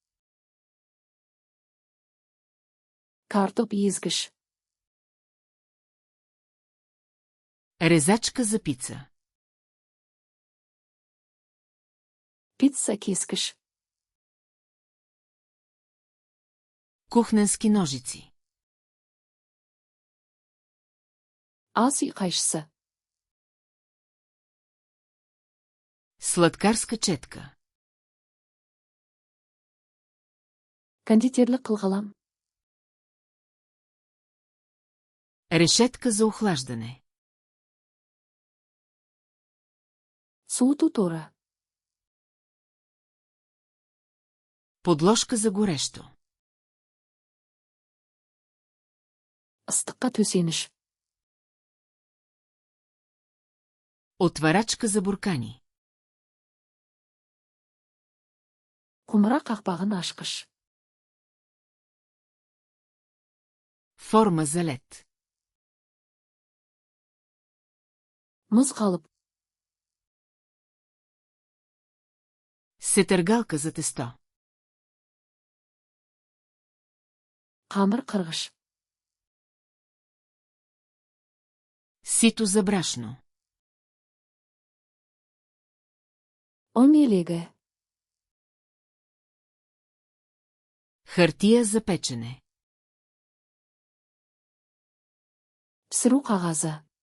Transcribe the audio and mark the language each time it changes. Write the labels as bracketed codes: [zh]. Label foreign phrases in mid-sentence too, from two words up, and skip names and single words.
[kk] Картоп езгіш. [bg] Резачка за пица. [kk] Пица кескіш. [bg] Кухненски ножици. [kk] Ас үй қайшысы. [bg] Сладкарска четка. [kk] Кондитерлік қылғылам. [bg] Решетка за охлаждане. [kk] Суыту торы. [bg] Подложка за горещо. [kk] Ыстыққа төсеніш. [bg] Отварачка за буркани. [kk] Құмыра қақпағын ашқыш. [bg] Форма за лед. [kk] Мұз қалып. [bg] Сетъргалка за тесто. [kk] Қамыр қырғыш. [bg] Сито за брашно. [kk] Омелегі. [bg] Хартия за печене. [kk] Пісіру қағазы.